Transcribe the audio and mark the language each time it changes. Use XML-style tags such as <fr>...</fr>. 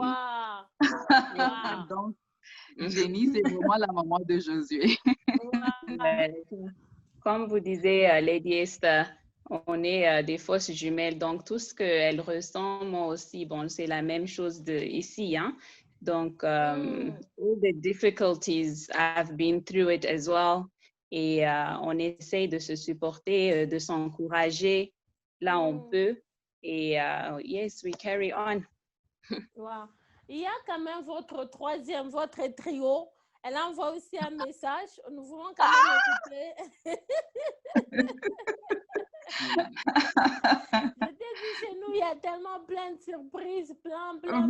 <fr>Wow. Donc, Jenny, c'est vraiment la maman de Josué. Comme vous disiez, Lady Esther, on est des fausses jumelles. Donc, tout ce qu'elle ressent, moi aussi, bon, c'est la même chose ici. Hein? Donc,</fr> <en>all the difficulties, I've been through it as well.</en> <fr>Et on essaye de se supporter, de s'encourager là où on peut. Et</fr> <en>yes, we carry on. Wow.</en> <fr>Il y a quand même votre trio. Elle envoie aussi un message. Nous voulons quand même écouter. Je t'ai dit, chez nous, il y a tellement plein de surprises, plein.</fr>